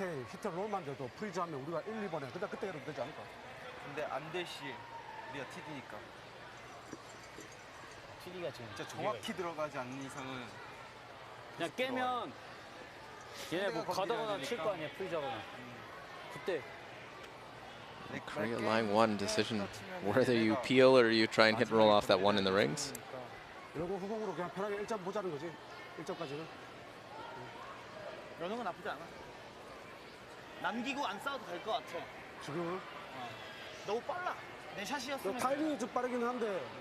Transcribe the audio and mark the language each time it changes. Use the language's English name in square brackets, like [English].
[Korean] 히트 롤만 돼도 프리즈 하면 우리가 1, 2번에 그때 해도 되지 않을까? 근데 안 될 시 우리가 TD니까. TD가 지금 진짜 정확히 들어가지 않는 이상은 그냥 깨면 얘네 뭐 가다거나 칠 거 아니야 프리자거나. 그때 [English] Korea line one decision. Whether you peel or you try and hit and roll off that one in the rings. [Korean] 이러고 후공으로 그냥 편하게 1점 보자는 거지. 1점까지는. 이러는 건 나쁘지 않아. 남기고 안 싸워도 될 것 같아. 지금은 너무 빨라. 내 샷이었으면. 타이밍이 좀 빠르긴 한데.